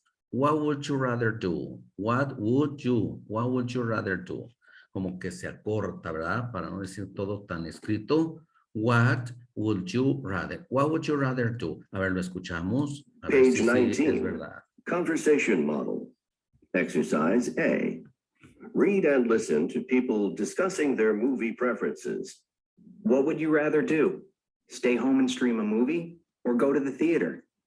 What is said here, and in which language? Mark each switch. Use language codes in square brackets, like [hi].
[en] What would you rather do? What would you rather do? [es] Como que se acorta, ¿verdad? Para no decir todo tan escrito. [en] What would you rather? What would you rather do? [es] A ver, lo escuchamos. A ver [en] Page [es] si 19. es verdad. [en] Conversation model. Exercise A. Read and listen to people discussing their movie preferences. What would you rather do? Stay home and stream a movie or go to the theater?